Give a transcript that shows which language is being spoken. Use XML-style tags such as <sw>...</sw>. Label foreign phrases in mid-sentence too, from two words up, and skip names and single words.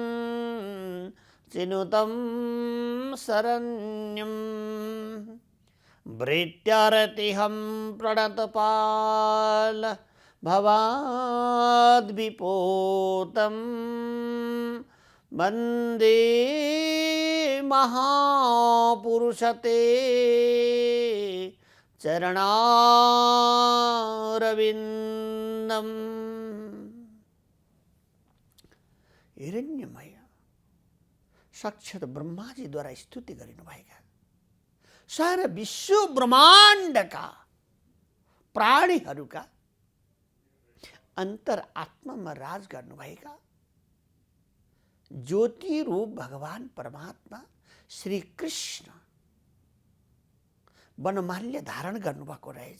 <sa>चिनुतं शरण्यं भृत्यारतिहं प्रणतपाल भवाद्विपोतं वन्दे महापुरुषते चरणारविन्दम्।</sa> <ne>हिरण्यमय साक्षात् ब्रह्माजीद्वारा स्तुति गरिनुभएका सारा विश्व ब्रह्माण्डका प्राणीहरूका अन्तरात्मामा राज गर्नुभएका ज्योति रूप भगवान परमात्मा श्री कृष्ण वनमाल्य धारण गर्नुभएको रहेछ।</ne>